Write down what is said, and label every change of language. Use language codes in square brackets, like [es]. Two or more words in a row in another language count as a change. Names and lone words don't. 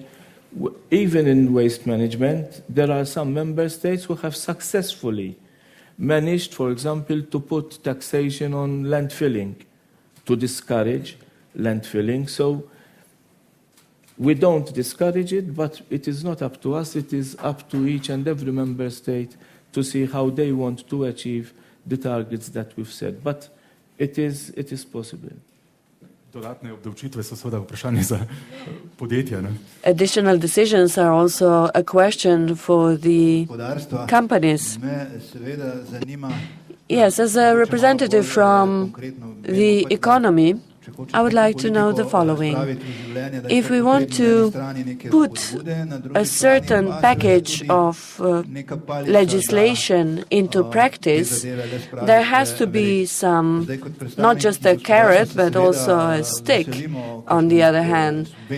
[en] Even in waste management, there are some member states who have successfully managed, for example, to put taxation on landfilling, to discourage landfilling. So we don't discourage it, but it is not up to us. It is up to each and every member state to see how they want to achieve the targets that we've set. But it is possible. [sl] Dodatne obdavčitve so seveda vprašanje za podjetja. Ne? [en] Additional decisions are also a question for the companies. Yes, as a representative from the economy, I would like to know the following. If we want to put a certain package of legislation into practice, there has to be some, not just a carrot, but also a stick on the other hand.